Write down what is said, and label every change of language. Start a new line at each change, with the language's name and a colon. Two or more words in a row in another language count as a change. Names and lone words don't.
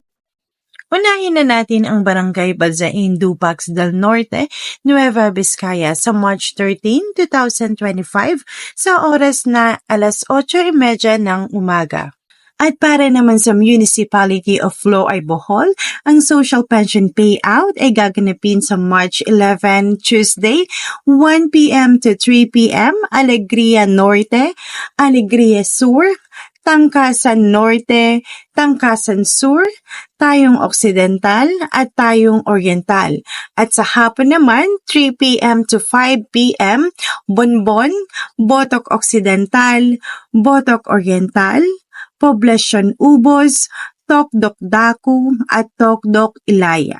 Filipino: Unahin na natin ang Barangay Balzain, Dupax del Norte, Nueva Vizcaya sa March 13, 2025 sa oras na alas 8:30 ng umaga. At para naman sa Municipality of Loay Bohol, ang
English: social pension payout
Filipino: ay gaganapin sa March 11, Tuesday, 1 p.m. to 3 p.m. Alegria Norte, Alegria Sur, Tangkasan Norte, Tangkasan Sur, Tayong Occidental at Tayong Oriental. At sa hapon naman, 3 p.m. to 5 p.m. Bonbon, Botoc Occidental, Botoc Oriental, Poblacion Ubos, Tokdok Daku at Tokdok Ilaya.